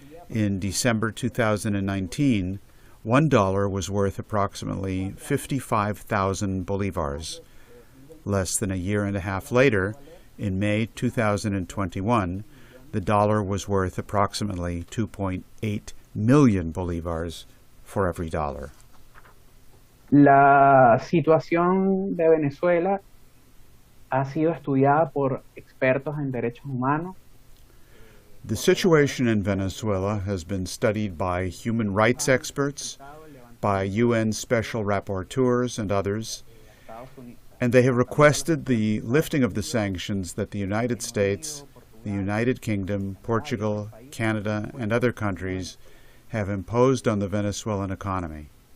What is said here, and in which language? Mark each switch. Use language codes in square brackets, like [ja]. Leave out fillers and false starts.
[en] In December 2019, $1 was worth approximately 55,000 bolivars. Less than a year and a half later, in May 2021, the dollar was worth approximately 2.8 million bolivars for every dollar. [es] La situación de Venezuela ha sido estudiada por expertos en derechos humanos. [en] The situation in Venezuela has been studied by human rights experts, by UN special rapporteurs and others, and they have requested the lifting of the sanctions that the United States, the United Kingdom, Portugal, Canada, and other countries have imposed on the Venezuelan economy.